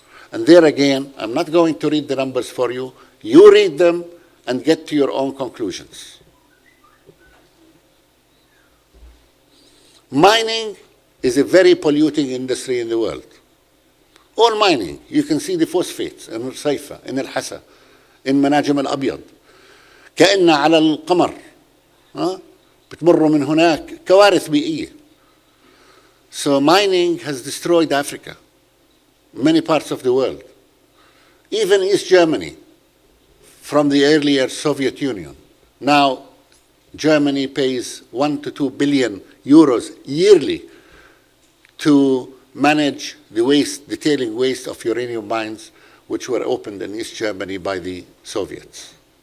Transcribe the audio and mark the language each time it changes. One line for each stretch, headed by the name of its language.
English: And there again, I'm not going to read the numbers for you. You read them and get to your own conclusions. Mining is a very polluting industry in the world. All mining, you can see the phosphates in Saifa, in Al-Hasa, in Manajim Al-Abyad.
Arabic: كأن على القمر بتمر من هناك كوارث بيئية.
English: So mining has destroyed Africa, many parts of the world. Even East Germany, from the earlier Soviet Union. Now Germany pays 1 to 2 billion euros yearly to manage the waste, the tailing waste of uranium mines which were opened in East Germany by the Soviets.